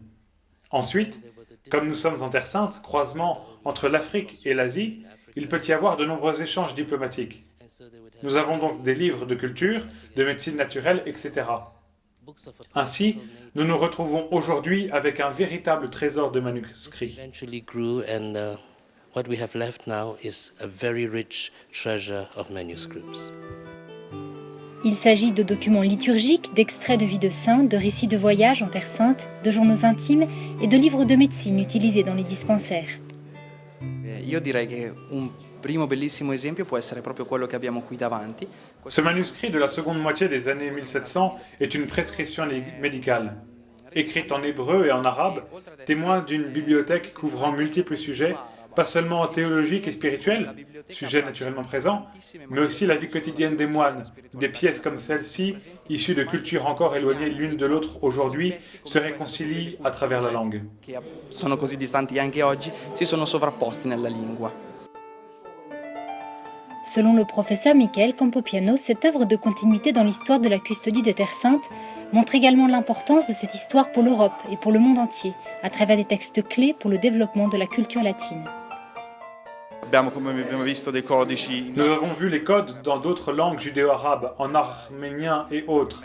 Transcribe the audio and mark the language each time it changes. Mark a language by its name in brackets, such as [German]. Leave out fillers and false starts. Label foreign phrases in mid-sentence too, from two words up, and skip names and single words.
[French] Ensuite, comme nous sommes en Terre Sainte, croisement entre l'Afrique et l'Asie, il peut y avoir de nombreux échanges diplomatiques. Nous avons donc des livres de culture, de médecine naturelle, etc. Ainsi, nous nous retrouvons aujourd'hui avec un véritable trésor de manuscrits. [English] What we have left now is a very rich treasure of manuscripts. [French] Il s'agit de documents liturgiques, d'extraits de vie de saints, de récits de voyages en Terre Sainte, de journaux intimes et de livres de médecine utilisés dans les dispensaires. [Italian] Io direi che un primo bellissimo esempio può essere proprio quello che abbiamo qui davanti. [French] Ce manuscrit de la seconde moitié des années 1700 est une prescription médicale. Écrite en hébreu et en arabe, témoin d'une bibliothèque couvrant multiples sujets, pas seulement théologiques et spirituels, sujet naturellement présent, mais aussi la vie quotidienne des moines. Des pièces comme celle-ci, issues de cultures encore éloignées l'une de l'autre aujourd'hui, se réconcilient à travers la langue. [Italian] Che sono così distanti anche oggi, si sono sovrapposti nella lingua. [French] Selon le professeur Michael Campopiano, cette œuvre de continuité dans l'histoire de la custodie de Terre Sainte montre également l'importance de cette histoire pour l'Europe et pour le monde entier, à travers des textes clés pour le développement de la culture latine. Nous avons vu les codes dans d'autres langues judéo-arabes, en arménien et autres.